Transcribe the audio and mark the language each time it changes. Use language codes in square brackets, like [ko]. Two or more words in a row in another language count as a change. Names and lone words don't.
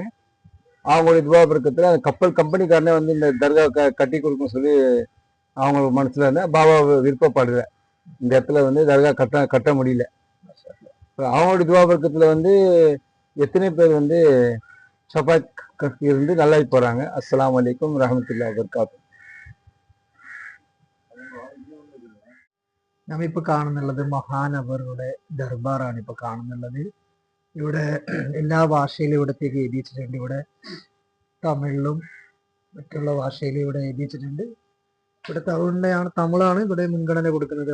[ta] அவங்களுடைய துவாபரக்கத்தில் அந்த கப்பல் கம்பெனிக்காரனே வந்து இந்த தர்கா கட்டி கொடுக்கும் சொல்லி அவங்களுக்கு மனசில் இருந்தால் பாபா விருப்பப்படுற இந்த இடத்துல வந்து தர்கா கட்ட முடியல. அவங்களுடைய துவாபரக்கத்தில் வந்து எத்தனை பேர் வந்து ஷஃபாத் இருந்து நல்லாகி போகிறாங்க. [ar] السلام عليكم ورحمة الله وبركاته. [ml] നമ്മിപ്പോൾ കാണുന്നുള്ളത് മഹാനവറുടെ ദർബാറാണ് ഇപ്പോൾ കാണുന്നുള്ളത്. ഇവിടെ എല്ലാ ഭാഷയിലും ഇവിടത്തേക്ക് എഴുതിയിട്ടുണ്ട്. ഇവിടെ തമിഴിലും മറ്റുള്ള ഭാഷയിലും ഇവിടെ എഴുതിയിട്ടുണ്ട്. ഇവിടെ തമിഴാണ് ഇവിടെ മുൻഗണന കൊടുക്കുന്നത്.